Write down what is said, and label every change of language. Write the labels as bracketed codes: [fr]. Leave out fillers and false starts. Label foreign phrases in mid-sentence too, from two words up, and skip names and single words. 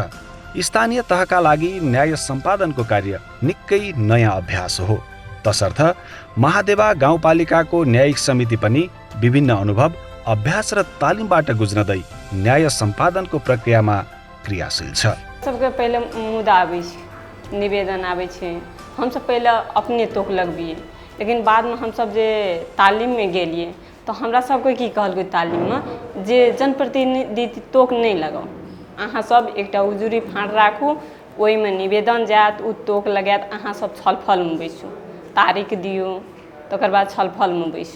[ne] स्थानीय तहका लागि न्याय सम्पादनको कार्य निकै नयाँ अभ्यास हो। तसर्थ महादेवा गाउँपालिकाको न्यायिक समिति पनि विभिन्न अनुभव, अभ्यास र तालिमबाट गुज्रदै न्याय सम्पादनको प्रक्रियामा क्रियाशील छ। [mai] सबके पहले मुद्दा आबै छै, निवेदन आबै छै, हमसब पहले अपने तोक लगबिए, लेकिन बादमे हमसब जे तालीममे गेलिए तऽ हमरा सबके की कहलकै तालीममे जे जनप्रतिनिधि तोक नहि लगाउ, अहाँ सब एकटा उजुरी फाँट राखू, ओहिमे निवेदन जायत, ओ तोक लगायत, अहाँ सब छलफलमे बैसू, तारीख दियौ, तकर बाद छलफलमे बैसू।